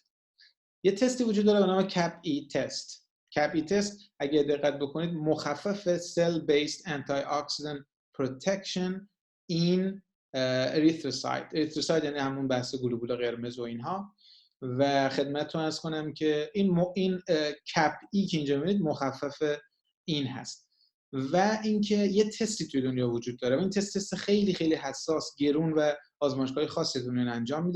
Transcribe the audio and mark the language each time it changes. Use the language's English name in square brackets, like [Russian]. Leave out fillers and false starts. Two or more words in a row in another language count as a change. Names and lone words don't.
[Persian] یه تستی وجود داره به نام CAP-E test. CAP-E test اگه دقت بکنید مخفف [English] cell based antioxidant protection in erythrocyte. [Persian] erythrocyte یعنی همون بحث گلوبول قرمز و اینها. و خدمتتون عرض کنم که این CAP-E که اینجا می‌بینید مخفف این هست. و اینکه یه تستی توی دنیا وجود داره و این تست خیلی خیلی حساس، گرون و آزمایشگاه خاصی دنیا انجام میدن.